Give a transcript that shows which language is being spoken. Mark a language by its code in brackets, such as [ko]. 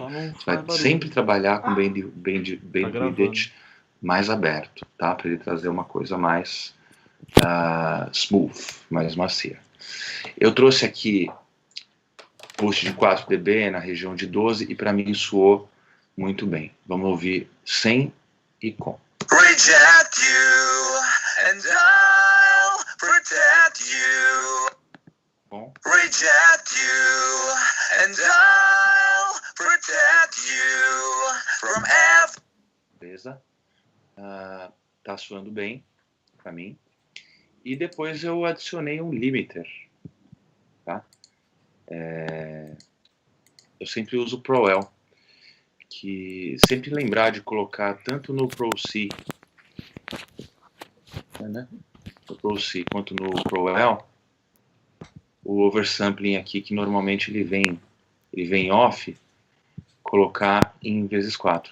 [pt] Você vai sempre trabalhar com band widget mais aberto, tá? Para ele trazer uma coisa mais smooth, mais macia. Eu trouxe aqui boost de 4 dB na região de 12 e para mim soou muito bem. Vamos ouvir sem e com. [en] Reject you and I'll protect you. Com. Reject you and I'll protect you from every... [pt] Beleza. Tá soando bem para mim. E depois eu adicionei um limiter, tá? Eu sempre uso o Pro-L, que sempre lembrar de colocar tanto no Pro C, né, no Pro C quanto no Pro-L, o oversampling aqui, que normalmente ele vem off, colocar em vezes 4.